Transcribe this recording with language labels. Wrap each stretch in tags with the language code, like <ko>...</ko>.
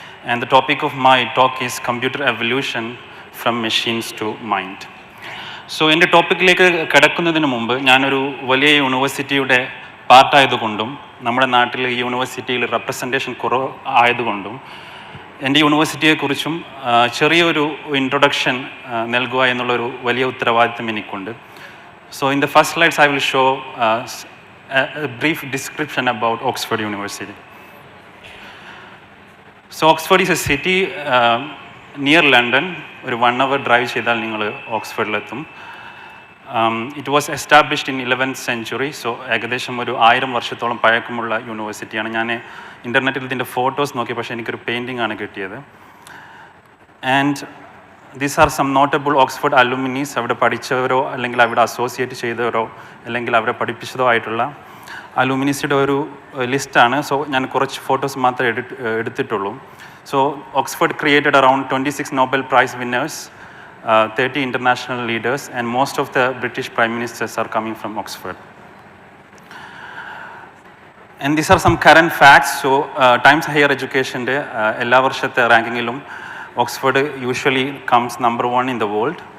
<en>And the topic of my talk is computer evolution from machines to mind.</en> <ml>So എൻ്റെ ടോപ്പിക്കിലേക്ക് കിടക്കുന്നതിന് മുമ്പ് ഞാനൊരു വലിയ യൂണിവേഴ്സിറ്റിയുടെ പാർട്ടായതുകൊണ്ടും നമ്മുടെ നാട്ടിൽ ഈ യൂണിവേഴ്സിറ്റിയിൽ റെപ്രസെൻറ്റേഷൻ കുറവ് ആയതുകൊണ്ടും എൻ്റെ യൂണിവേഴ്സിറ്റിയെക്കുറിച്ചും ചെറിയൊരു ഇൻട്രൊഡക്ഷൻ നൽകുക എന്നുള്ളൊരു വലിയ ഉത്തരവാദിത്തം എനിക്കുണ്ട്.</ml> <en>So in the first slides I will show a brief description about Oxford University. So Oxford is a city near London.</en> <ml>ഒരു 1 hour ഡ്രൈവ് ചെയ്താൽ നിങ്ങൾ ഓക്സ്ഫോർഡിലെത്തും.</ml> <en>It was established in 11th century.</en> <ml>So ഏകദേശം ഒരു 1000 വർഷത്തോളം പഴക്കമുള്ള യൂണിവേഴ്സിറ്റിയാണ്. ഞാൻ ഇൻ്റർനെറ്റിൽ ഇതിൻ്റെ ഫോട്ടോസ് നോക്കി, പക്ഷേ എനിക്കൊരു പെയിൻറ്റിംഗ് ആണ് കിട്ടിയത്.</ml> <en>And these are some notable Oxford alumnis.</en> <ml>അവിടെ പഠിച്ചവരോ അല്ലെങ്കിൽ അവിടെ അസോസിയേറ്റ് ചെയ്തവരോ അല്ലെങ്കിൽ അവരെ പഠിപ്പിച്ചതോ ആയിട്ടുള്ള അലുമിനീസിയുടെ ഒരു ലിസ്റ്റാണ്. സോ ഞാൻ കുറച്ച് ഫോട്ടോസ് മാത്രമേ എടുത്തിട്ടുള്ളൂ.</ml> <en>So Oxford created around 26 Nobel Prize winners, 30 international leaders, and most of the British prime ministers are coming from Oxford. And these are some current facts. So Times Higher Education</en> <ml>de ella varshate rankingilum</ml> <en>Oxford usually comes number 1 in the world.</en>